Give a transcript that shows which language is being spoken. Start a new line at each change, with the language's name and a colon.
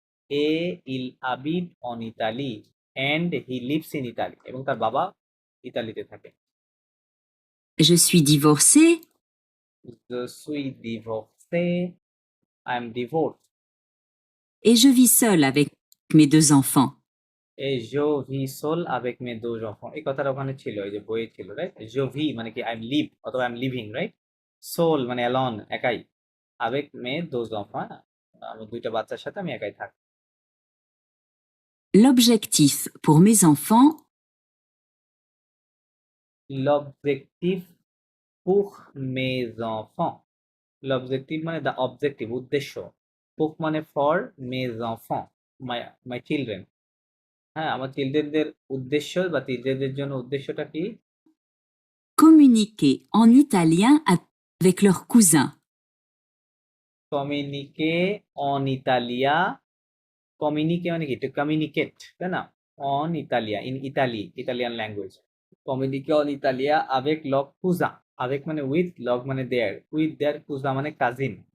French: et il habite en Italie,
English: and he lives in Italy,
Bangla: এবং তার বাবা ইতালিতে থাকে।
French: Je suis divorcée Je suis divorcé,
English: I am divorced,
French: et je vis seule avec mes 2 enfants. et je vis seul avec mes 2 enfants,
Bangla: এই কথাটা ওখানে ছিল, ওই যে বইয়ে ছিল, রাইট।
French: je vis
Bangla: মানে কি
English: I am live অথবা I am living,
Bangla: right. Soul মানে অ্যালন, একাই,
French: avec mes 2 enfants,
Bangla: আমার 2টা বাচ্চার সাথে আমি একাই থাকি।
French: L'objectif pour mes enfants L'objectif pour mes enfants, l'objectif
Bangla: মানে
English: the objective,
Bangla: উদ্দেশ্য, pour মানে for, mes enfants,
English: my children,
Bangla: হ্যাঁ, আমার চিলড্রেনদের উদ্দেশ্য বা চিলড্রেনদের জন্য উদ্দেশ্যটা কি,
French: communiquer en italien avec leurs cousins. communiquer en italien, communiquer মানে কি,
English: to communicate,
Bangla: তাই না,
French: on Italia,
English: in Italy, Italian language,
French: communiquer en Italia avec leurs cousins, avec মানে with, log মানে their,
English: with their cousin
French: মানে কাজিন,